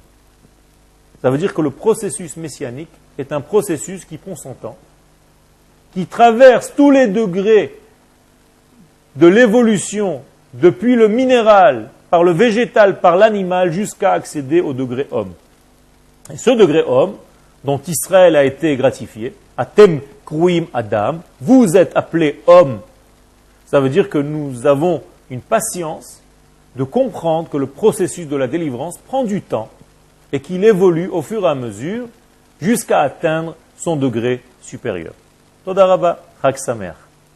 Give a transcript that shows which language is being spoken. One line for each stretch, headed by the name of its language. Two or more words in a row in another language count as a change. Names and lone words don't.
French: Ça veut dire que le processus messianique est un processus qui prend son temps, qui traverse tous les degrés de l'évolution, depuis le minéral, par le végétal, par l'animal, jusqu'à accéder au degré homme. Et ce degré homme, dont Israël a été gratifié.
Hebrew: אתם קרואים אדם,
French: vous êtes appelés hommes. Ça veut dire que nous avons une patience de comprendre que le processus de la délivrance prend du temps et qu'il évolue au fur et à mesure jusqu'à atteindre son degré supérieur.
Hebrew: תודה רבה, חג שמח.